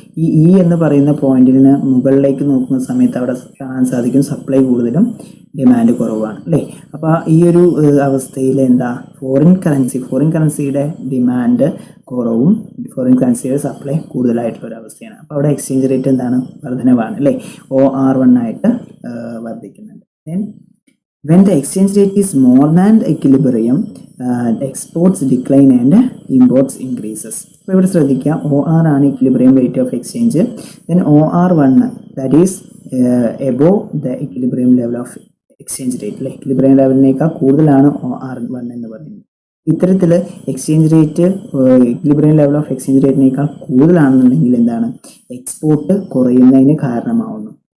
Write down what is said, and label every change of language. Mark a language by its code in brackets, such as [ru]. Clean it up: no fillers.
[ml] ഈ E എന്ന് പറയുന്ന പോയിന്റിന് മുകളിലേക്ക് നോക്കുന്ന സമയത്ത് അവിടെ കാണാൻ സാധിക്കും സപ്ലൈ കൂടുതലും ഡിമാൻഡ് കുറവാണ് അല്ലേ. അപ്പോൾ ഈ ഒരു അവസ്ഥയിൽ എന്താ, ഫോറിൻ കറൻസിയുടെ ഡിമാൻഡ് കുറവും ഫോറിൻ കറൻസിയുടെ സപ്ലൈ കൂടുതലായിട്ടുള്ള ഒരു അവസ്ഥയാണ്. അപ്പോൾ അവിടെ എക്സ്ചേഞ്ച് റേറ്റ് എന്താണ്, വർധനവാണ് അല്ലേ, OR1 ആയിട്ട് വർദ്ധിക്കുന്നുണ്ട്. [en] Then when the exchange rate is more than equilibrium, exports decline and imports increases. [ml] അപ്പോൾ ഇവിടെ ശ്രദ്ധിക്കുക, OR ആണ് equilibrium rate of exchange. Then [en] OR1 that is above the equilibrium level of exchange rate [ml] അല്ലേ. Equilibrium ലെവലിനേക്കാൾ കൂടുതലാണ് OR1 എന്ന് പറയുന്നത്. ഇത്തരത്തിൽ exchange rate equilibrium level of exchange റേറ്റിനേക്കാൾ കൂടുതലാണെന്നുണ്ടെങ്കിൽ എന്താണ്, എക്സ്പോർട്ട് കുറയുന്നതിന് കാരണമാവുന്നു.